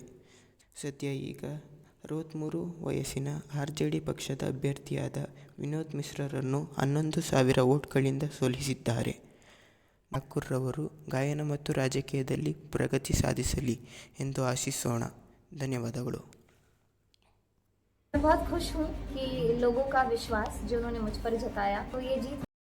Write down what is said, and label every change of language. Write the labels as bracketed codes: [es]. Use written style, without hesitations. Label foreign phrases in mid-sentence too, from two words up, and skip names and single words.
[kn] ಸದ್ಯ ಈಗ 63 ವಯಸ್ಸಿನ ಆರ್ಜೆಡಿ ಪಕ್ಷದ ಅಭ್ಯರ್ಥಿಯಾದ ವಿನೋದ್ ಮಿಶ್ರರನ್ನು 11,000 ವೋಟ್ಗಳಿಂದ ಸೋಲಿಸಿದ್ದಾರೆ. ಠಾಕೂರ್ ರವರು ಗಾಯನ ಮತ್ತು ರಾಜಕೀಯದಲ್ಲಿ ಪ್ರಗತಿ ಸಾಧಿಸಲಿ ಎಂದು ಆಶಿಸೋಣ. ಧನ್ಯವಾದಗಳು. [hi] मैं बहुत खुश हूँ कि लोगों का विश्वास जो उन्होंने मुझ पर जताया, तो ये जीत